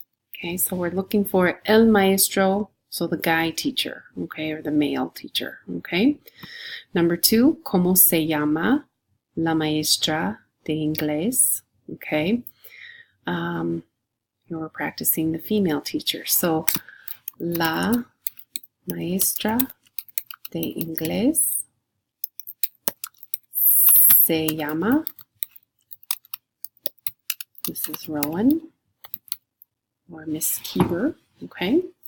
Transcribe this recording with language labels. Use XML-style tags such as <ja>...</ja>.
<en>Okay, so we're looking for</en> <es>el maestro,</es> <en>so the guy teacher, okay, or the male teacher, okay. Number 2,</en> <es>¿cómo se llama la maestra de inglés?</es> <en>Okay. You're practicing the female teacher.</en> <es>So, la maestra de inglés se llama Mrs.</es> <en>Rowan or Miss Keeber, okay.</en>